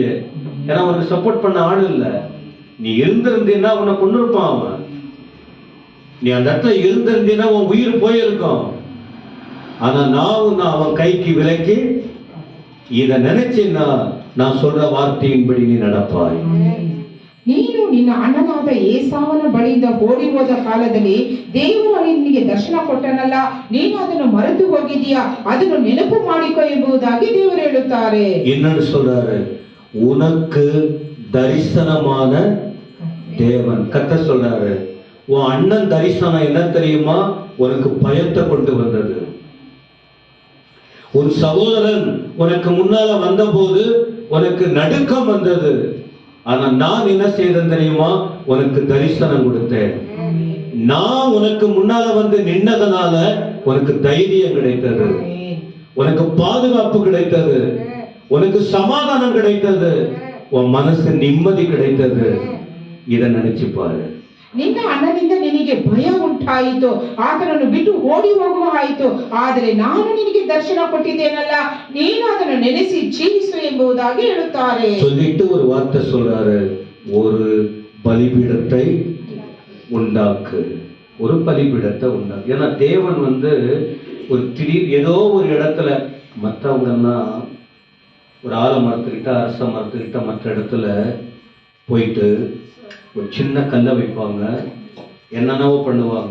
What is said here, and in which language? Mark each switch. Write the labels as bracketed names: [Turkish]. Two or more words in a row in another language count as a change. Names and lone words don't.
[Tamil] ஏன்னா அவனுக்கு சப்போர்ட் பண்ண ஆள் இல்லை. நீ இருந்திருந்தீன்னா உன்னை கொண்டு இருப்பான் அவன். நீ அந்த இடத்துல இருந்திருந்தீன்னா உன் உயிர் போயிருக்கும். ஆனா நான் அவன் கைக்கு விலக்கி இதை நினைச்சேன்னா நான் சொல்ற வார்த்தையின்படி நீ நடப்பாய். [Kannada] ನೀನು ನಿನ್ನ ಅಣ್ಣನಾದ ಏಸಾವನ ಬಳಿಯಿಂದ ಓಡಿ ಹೋದ ಕಾಲದಲ್ಲಿ ದೇವರು ನಿನಗೆ ದರ್ಶನ ಕೊಟ್ಟನಲ್ಲ, ನೀನು ಅದನ್ನು ಮರೆತು ಹೋಗಿದೀಯಾ, ಅದನ್ನು ನೆನಪು ಮಾಡಿಕೊ ಎಂಬುದಾಗಿ ದೇವರು ಹೇಳುತ್ತಾರೆ. [Tamil] என்னன்னு சொல்றாரு? உனக்கு தரிசனமான தேவன். கர்த்தர் சொல்றாரு, உன் அண்ணன் தரிசனம் என்ன தெரியுமா? உனக்கு பயத்தை கொண்டு வந்தது. உன் சகோதரன் உனக்கு முன்னால வந்த போது உனக்கு நடுக்கம் வந்தது. ஆனா நான் என்ன செய்தேன் தெரியுமா? உனக்கு தரிசனம் கொடுத்தேன். நான் உனக்கு முன்னால வந்து நின்னதனால உனக்கு தைரியம் கிடைத்தது, உனக்கு பாதுகாப்பு கிடைத்தது, உனக்கு சமாதானம் கிடைத்தது, உன் மனசு நிம்மதி கிடைத்தது. இதை நினைச்சு பாரு. [Kannada] ನಿನ್ನ ಅಣ್ಣನಿಂದ ನಿನಗೆ ಭಯ ಉಂಟಾಯಿತು, ಆತನನ್ನು ಬಿಟ್ಟು ಓಡಿ ಹೋಗುವ ಆಯಿತು. ಆದರೆ ನಾನು ನಿನಗೆ ದರ್ಶನ ಕೊಟ್ಟಿದ್ದೇನಲ್ಲ, ನೀನು ಅದನ್ನು ನೆನೆಸಿ ಜೀವಿಸು ಎಂಬುದಾಗಿ ಹೇಳುತ್ತಾರೆ. [Tamil] சொல்லிட்டு ஒரு வார்த்தை சொல்றாரு, ஒரு பலிபீடத்தை உண்டாக்கு. ஒரு பலிபீடத்தை உண்டாக்கு. ஏன்னா தேவன் ஒரு திடீர் ஏதோ ஒரு இடத்துல, மற்றவங்கெல்லாம் ஒரு ஆலமரத்துக்கிட்ட அரச மரத்துக்கிட்ட மற்ற இடத்துல போயிட்டு ஒரு சின்ன கல்லை வைப்பாங்க, என்னென்னவோ பண்ணுவாங்க.